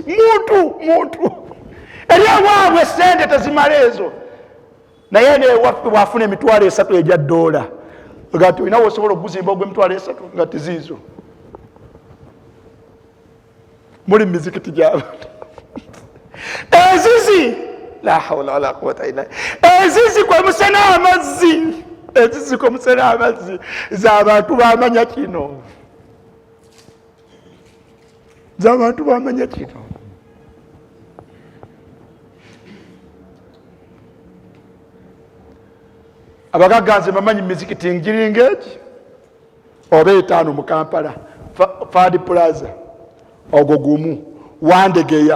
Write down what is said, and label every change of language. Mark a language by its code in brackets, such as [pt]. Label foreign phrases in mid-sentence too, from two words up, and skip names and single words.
[lg] Muntu eri awaabwe sente tezimala ezo. Naye ne waffe bwafuna emitwalo 3 egya dola, ngati olinawo osobola okuzimba ogw'emitwalo 3 nga tiziizo. Muli mizikiti gy'abantu. Ezizi, [ar] لا حول ولا قوة إلا بالله. [lg] Ezizi kwe musena amazzi, ezizi kwe musena amazzi z'abantu bamanya kino, z'abantu bamanya kino. Abagagga nze bamanyi mizikiti ngiringa egi oba 5 mu Kampala, Fadi Plaza ogwo gumu, Wandegeya.